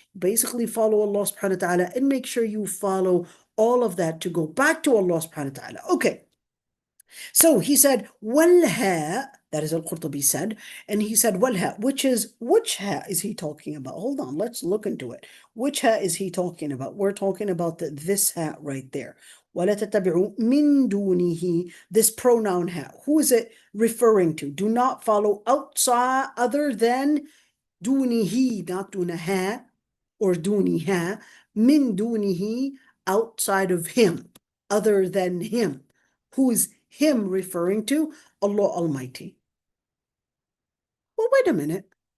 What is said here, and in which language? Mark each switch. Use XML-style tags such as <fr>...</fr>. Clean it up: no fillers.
<en>Basically follow Allah subhanahu wa ta'ala and make sure you follow all of that to go back to Allah subhanahu wa ta'ala. Okay. So he said, walha, that is al-Qurtubi said, and he said, walha, which ha is he talking about? Hold on, let's look into it. Which ha is he talking about? We're talking about this ha right there.</en> <ar>وَلَا تَتَّبِعُوا مِن دُونِهِ,</ar> <en>this pronoun ha. Who is it referring to? Do not follow outside other than dunihi, not dunaha or duniha, min dunihi, outside of him, other than him. Who is him referring to? Allah Almighty. Well, wait a minute.</en>